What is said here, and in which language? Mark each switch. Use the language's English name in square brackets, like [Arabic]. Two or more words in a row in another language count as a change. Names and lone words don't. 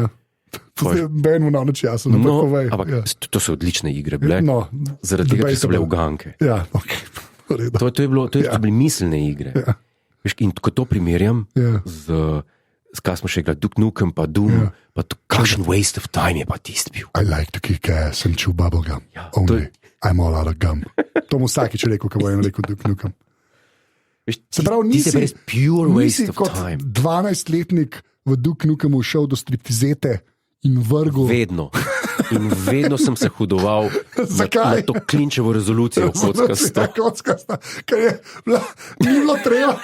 [Slovenian] To je benimo na noč jasno. Ampak to so odlične igre bile, zaradi tega, ker so bile uganke. Ja, okay. To so bile miselne igre. Ja. Veš, in ko to primerjam z kaj smo še igrali, Duke Nukem pa Doom, pa kakšen [English] waste of time [Slovenian] je pa tisti bil. [English] I like to kick ass and chew bubblegum. Only I'm all out of gum. [Slovenian] To mu vsakič rekel, ko bo en rekel Duke Nukem. Se pravi, nisi kot 12-letnik v Duke Nukemu šel do striptizete in vrgel. Vedno. In vedno sem se hudoval na to klinčevo rezolucijo kockasta. Ker je ni bilo treba.